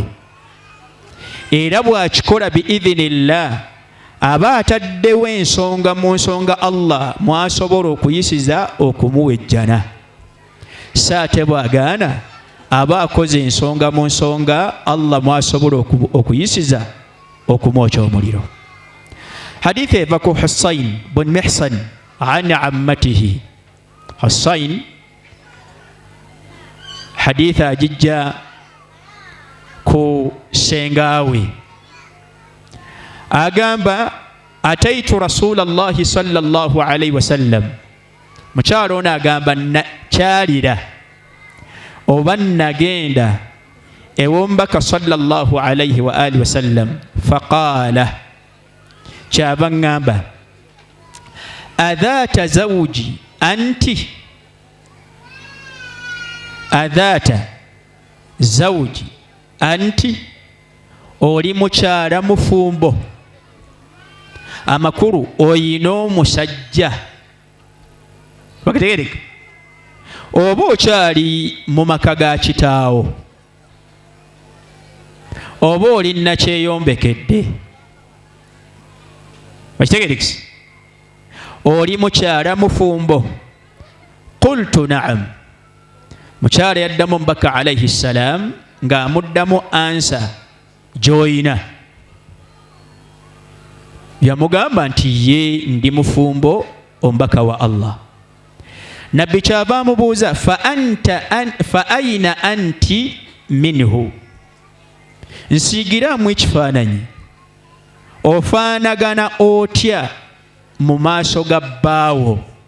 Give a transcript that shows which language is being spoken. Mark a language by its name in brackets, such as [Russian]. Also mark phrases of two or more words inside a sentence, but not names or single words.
[Ganda] Era bw'akikola biidhinillah aba ataddewo ensonga mu nsonga Allah mwasobola okuyisiza okumuwejjana. Saate bw'agaana aba akoze ensonga mu nsonga Allah mwasobola okuyisiza okumwokya omuliro. Hadithi eva ku Husayn bin Mihsan [Arabic] عن عمته. [Ganda] Husayn hadithi agijja ku sengaawe, agamba [Arabic] أتيت رسول الله صلى الله عليه وسلم, [Ganda] mukyalo ono agamba kyalira oba nagenda ew'omubaka [Arabic] صلى الله عليه وآله وسلم, faqaala, [Ganda] kyava ngamba [Arabic] أذات زوج أنت, أذات زوج أنت, [Ganda] oli mukyala mufumbo, amakulu oyina omusajja. Bakitegereka oba okyali mu maka ga kitaawo, oba oli nakyeyombekedde. Bakitegerekisi oli mukyala mufumbo. [Arabic] قلت نعم, [Ganda] mukyala yaddamu omubaka [Arabic] عليه السلام [Ganda] ng'amuddamu ansa gy'oyina. Yamugamba nti ye ndi mufumbo omubaka wa Allah. Nabbi kyava amubuuza [Arabic] فأين أنت منه, [Ganda] nsiigiramu ekifaananyi, ofaanagana otya mu maaso ga bbaawo?